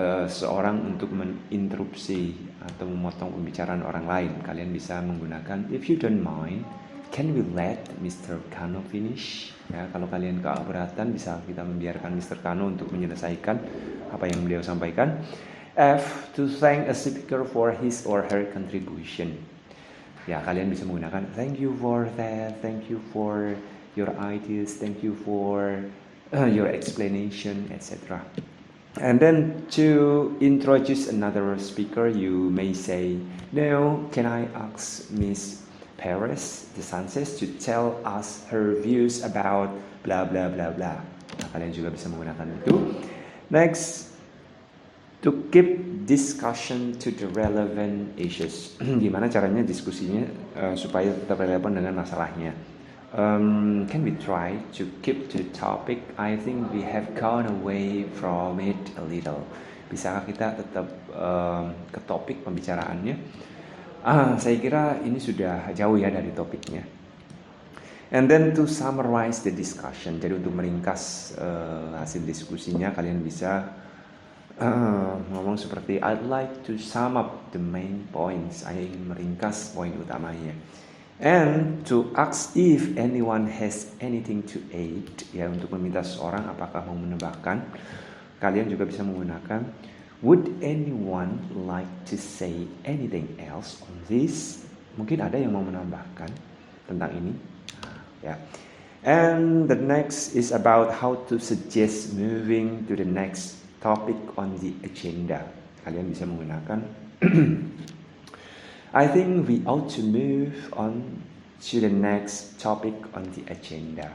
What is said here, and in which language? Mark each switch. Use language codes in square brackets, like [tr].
[id] seorang untuk menginterupsi atau memotong pembicaraan orang lain, kalian bisa menggunakan if you don't mind, can we let Mr. Kano finish? Ya, kalau kalian keberatan bisa kita membiarkan Mr. Kano untuk menyelesaikan apa yang beliau sampaikan. [en] F, to thank a speaker for his or her contribution. Ya, kalian bisa menggunakan thank you for that, thank you for your ideas, thank you for your explanation, etc. And then to introduce another speaker, you may say, now can I ask Miss Perez de Sanchez to tell us her views about blah blah blah blah. [id] Nah, kalian juga bisa menggunakan itu. [en] Next, to keep discussion to the relevant issues. [id] Gimana caranya diskusinya supaya tetap relevan dengan masalahnya. [en] Can we try to keep to the topic? I think we have gone away from it a little. [id] Bisakah kita tetap ke topik pembicaraannya? Saya kira ini sudah jauh ya dari topiknya. [en] And then to summarize the discussion. Jadi untuk meringkas hasil diskusinya, kalian bisa ngomong seperti I'd like to sum up the main points. Saya ingin meringkas poin utamanya. And to ask if anyone has anything to add, ya, untuk meminta seseorang apakah mau menambahkan, kalian juga bisa menggunakan would anyone like to say anything else on this? [id] Mungkin ada yang mau menambahkan tentang ini, ya. [en] And the next is about how to suggest moving to the next topic on the agenda. Kalian bisa menggunakan I think we ought to move on to the next topic on the agenda.